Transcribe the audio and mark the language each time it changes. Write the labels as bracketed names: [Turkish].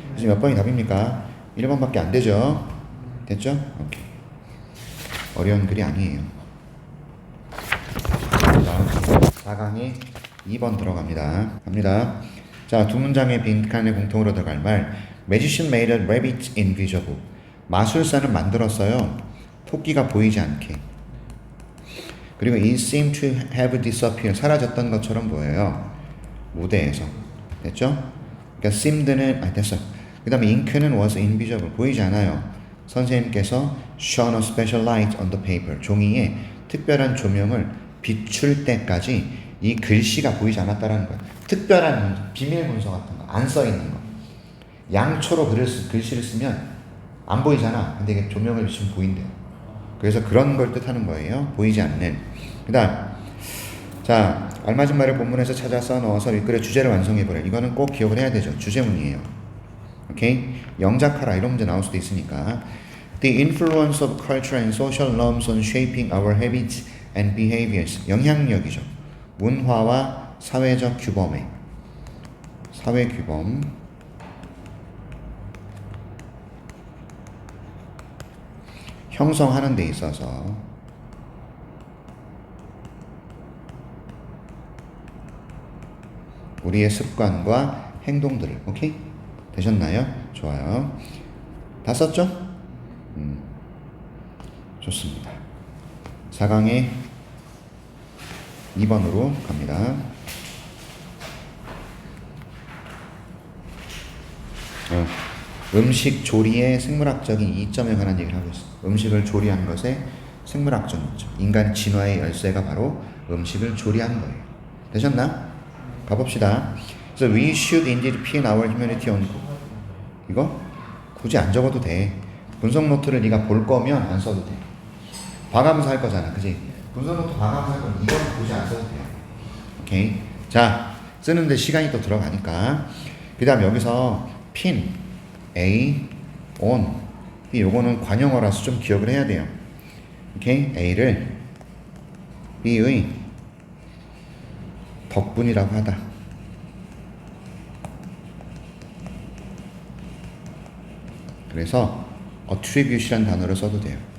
[Korean] 그래서 몇 번이 답입니까? 1번밖에 안 되죠? 됐죠? 오케이. 어려운 글이 아니에요. 자, 4강에 2번 들어갑니다. 갑니다. 자, 두 문장의 빈칸에 공통으로 들어갈 말. [English] Magician made a rabbit invisible. [Korean] 마술사는 만들었어요. 토끼가 보이지 않게. 그리고 [English] it seemed to have disappeared. [Korean] 사라졌던 것처럼 보여요. 무대에서. 됐죠? 그러니까 seemed는 됐어. 그 다음에 ink는 [English] was invisible. [Korean] 보이지 않아요. 선생님께서 [English] shone a special light on the paper. [Korean] 종이에 특별한 조명을 비출 때까지 이 글씨가 보이지 않았다라는 거야. 특별한 비밀 문서 같은 거. 안 써 있는 거. 양초로 글씨를 쓰면 안 보이잖아. 근데 이게 조명을 비추면 보인대요. 그래서 그런 걸 뜻하는 거예요. 보이지 않는. 그 다음 자, 알맞은 말을 본문에서 찾아 써넣어서 일글의 주제를 완성해보래. 이거는 꼭 기억을 해야 되죠. 주제문이에요. 오케이? 영작하라 이런 문제 나올 수도 있으니까. [English] The influence of culture and social norms on shaping our habits and behaviors. [Korean] 영향력이죠. 문화와 사회적 규범에. 사회 규범. 형성하는 데 있어서 우리의 습관과 행동들을 오케이? 되셨나요? 좋아요. 다 썼죠? 좋습니다. 4강에 2번으로 갑니다. 음식 조리의 생물학적인 이점에 관한 얘기를 하고 있어요. 음식을 조리하는 것에 생물학적 이점. 인간 진화의 열쇠가 바로 음식을 조리하는 거예요. 되셨나? 가봅시다. [English] So we should indeed pin our humanity on. [Korean] 이거 굳이 안 적어도 돼. 분석 노트를 네가 볼 거면 안 써도 돼. 봐가면서 할 거잖아, 그지? 분석 노트 봐가면서 할 거면 이건 굳이 안 써도 돼. 오케이. 자, 쓰는데 시간이 또 들어가니까. 그다음 여기서 pin, A, on. 요거는 관용어라서 좀 기억을 해야 돼요. 오케이? A를 B의 덕분이라고 하다. 그래서 attribute이라는 단어를 써도 돼요.